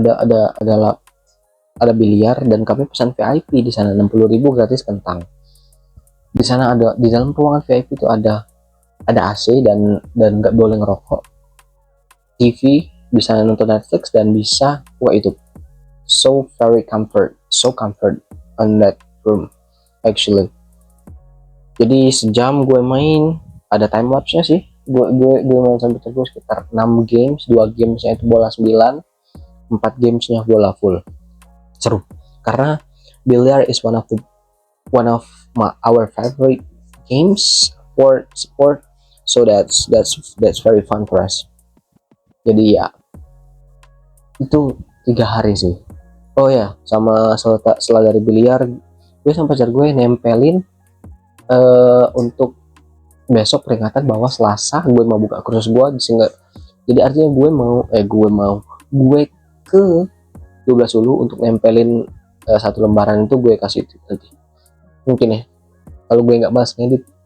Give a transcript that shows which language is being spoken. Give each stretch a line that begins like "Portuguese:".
Indonesian: Ada biliar dan kami pesan VIP di sana, 60.000 gratis kentang. Di sana ada, di dalam ruangan VIP itu ada AC dan nggak boleh ngerokok, TV, bisa nonton Netflix dan bisa YouTube.
English: So comfort on that room actually.
Indonesian: Jadi sejam gue main, ada time lapse nya sih. Gue main sampai terus sekitar 6 games, 2 gamesnya itu bola 9, 4 gamesnya bola full. Seru karena
English: billiard is one of our favorite games for sport, so that's very fun for us.
Indonesian: Jadi ya itu 3 hari sih. Oh ya, sama setelah dari biliar gue sama pacar gue nempelin untuk besok peringatan bahwa Selasa gue mau buka kursus gue, sehingga jadi artinya gue ke 12 dulu untuk nempelin satu lembaran itu gue kasih itu nanti mungkin ya, kalau gue nggak balas ngedit.